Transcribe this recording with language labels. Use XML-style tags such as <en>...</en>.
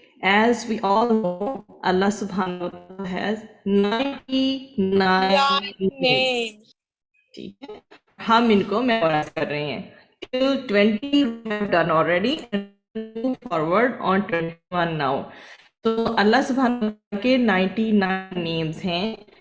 <en>As we all know, Allah subhanahu wa ta'ala has 99 names. names.</en> <ur>ٹھیک ہے, ہم ان کو میمورائز کر رہے ہیں.</ur> <en>Till 20 we have done already and move forward on 21 now.</en> <ur>تو اللہ سبحانہ wa ta'ala کے 99 names ہیں.</ur>